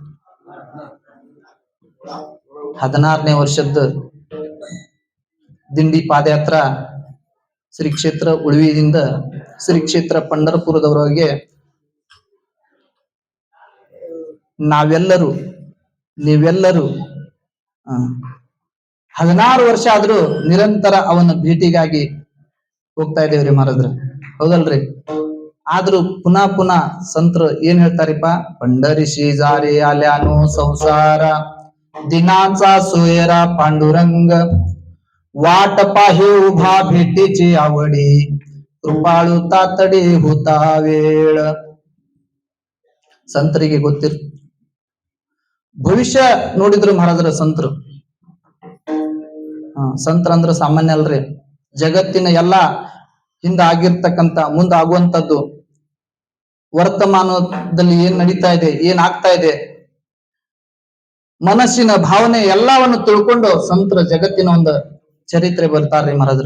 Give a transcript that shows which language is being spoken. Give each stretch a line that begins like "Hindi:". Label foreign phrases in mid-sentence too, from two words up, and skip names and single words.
Kannada: 16ನೇ ವರ್ಷದ ದಿಂಡಿ ಪಾದಯಾತ್ರ ಶ್ರೀ ಕ್ಷೇತ್ರ ಉಳ್ವಿಯಿಂದ ಶ್ರೀ ಕ್ಷೇತ್ರ ಪಂಢರಪುರದವರೆಗೆ ನೀವೆಲ್ಲರೂ 16 ವರ್ಷ ಆದ್ರೂ ನಿರಂತರ ಅವನ ಭೇಟಿಗಾಗಿ ಹೋಗ್ತಾ ಇದ್ದೇವ್ರಿ ಮಹಾರಾಜ್ರ. ಹೌದಲ್ರಿ? ಆದ್ರೂ ಪುನಃ ಸಂತರು ಏನ್ ಹೇಳ್ತಾರಿಪ್ಪ,
Marathi: पंढरी शेजारी आल्यानो संसार दिनाचा सोयरा पांडुरंग वाट पाहे उभा भेटीची आवडी कृपाळू तातडी होता वेळ.
Kannada: ಸಂತರಿಗೆ ಗೊತ್ತಿರ್ ಭವಿಷ್ಯ ನೋಡಿದ್ರು ಮಹಾರಾಜರ ಸಂತರು. ಸಂತರ ಸಾಮಾನ್ಯ ಅಲ್ರಿ. ಜಗತ್ತಿನ ಎಲ್ಲಾ ಹಿಂದ ಆಗಿರ್ತಕ್ಕಂಥ ಮುಂದೆ ಆಗುವಂತದ್ದು, ವರ್ತಮಾನದಲ್ಲಿ ಏನ್ ನಡೀತಾ ಇದೆ, ಏನ್ ಆಗ್ತಾ ಇದೆ, ಮನಸ್ಸಿನ ಭಾವನೆ ಎಲ್ಲವನ್ನು ತಿಳ್ಕೊಂಡು ಸಂತರ ಜಗತ್ತಿನ ಒಂದು ಚರಿತ್ರೆ ಬರ್ತಾರ್ರಿ ಮಹಾರಾಜರು.